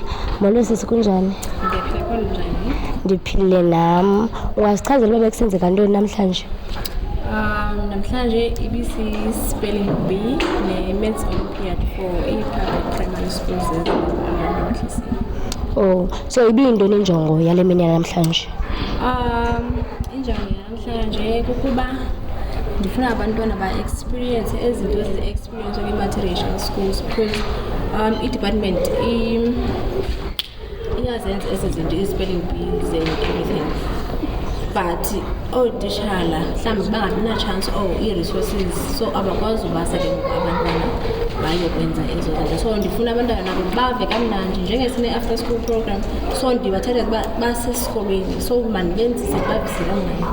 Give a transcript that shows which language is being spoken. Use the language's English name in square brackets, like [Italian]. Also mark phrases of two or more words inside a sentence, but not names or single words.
[Xhosa] Molo sisi kunjani? Ndiphile nam. Ungasichazela uba bekusenzeka ntoni namhlanje? Namhlanje ibisi [English] spelling bee [Xhosa] ne-Maths Olympiad for i- [English] public primary schools [Xhosa] ezisemaphandleni. Oh, so ibiyintoni injongo yale mini namhlanje? Injongo yanamhlanje kukuba ndifuna abantwana ba-experience ezinto ezi-experience kwi- [English] multiracial schools [Xhosa] because i-department iyazenza ezi zinto i- [English] spelling bees and everything [Xhosa] but ootitshala mhlawumbi bangabi na-chance ii-resources so abakwazi ubasa ke ngoku abantwana bayokwenza ezo zinto so ndifuna abantwana nabo bave kamnandi njengesine- [English] after school program [Xhosa] so ndibathatha ukuba basesikolweni so mandibenzise babise kamnandi.